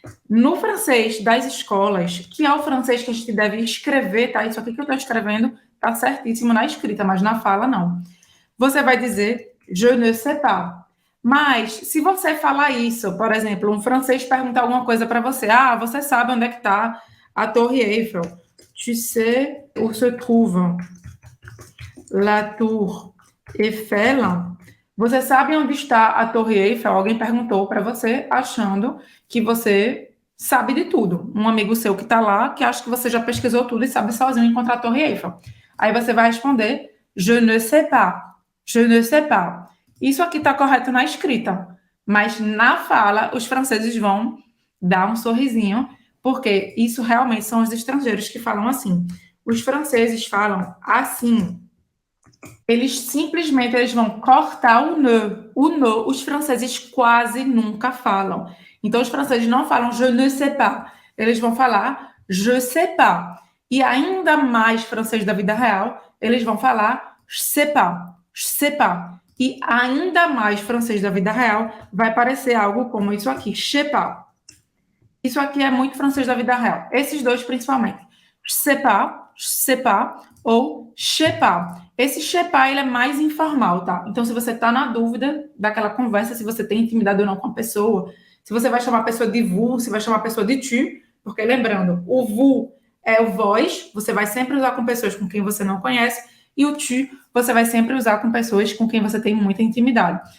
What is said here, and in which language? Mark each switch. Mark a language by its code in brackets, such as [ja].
[pt] No francês das escolas, que é o francês que a gente deve escrever, tá? Isso aqui que eu estou escrevendo tá certíssimo na escrita, mas na fala não. Você vai dizer [fr] je ne sais pas. [pt] Mas se você falar isso, por exemplo, um francês perguntar alguma coisa para você, você sabe onde é que está a Torre Eiffel? [fr] Tu sais où se trouve la Tour Eiffel? [pt] Você sabe onde está a Torre Eiffel? Alguém perguntou para você, achando que você sabe de tudo. Um amigo seu que está lá, que acha que você já pesquisou tudo e sabe sozinho encontrar a Torre Eiffel. Aí você vai responder, [fr] je ne sais pas, je ne sais pas. [pt] Isso aqui está correto na escrita, mas na fala, os franceses vão dar um sorrisinho, porque isso realmente são os estrangeiros que falam assim. Os franceses falam assim. Eles simplesmente vão cortar o ne. O [fr] ne, [pt] os franceses quase nunca falam. Então, os franceses não falam [fr] je ne sais pas. [pt] Eles vão falar [fr] je sais pas. [pt] E ainda mais francês da vida real, eles vão falar [fr] je sais pas, je sais pas. [pt] E ainda mais francês da vida real vai parecer algo como isso aqui, [fr] je sais pas. [pt] Isso aqui é muito francês da vida real. Esses dois, principalmente. [fr] Je sais pas, ou je sais pas. [pt] Esse [fr] je sais pas, [pt] ele é mais informal, tá? Então, se você tá na dúvida daquela conversa, se você tem intimidade ou não com a pessoa, se você vai chamar a pessoa de vous, se vai chamar a pessoa de tu, porque lembrando, o vous é o vós, você vai sempre usar com pessoas com quem você não conhece, e o tu, você vai sempre usar com pessoas com quem você tem muita intimidade.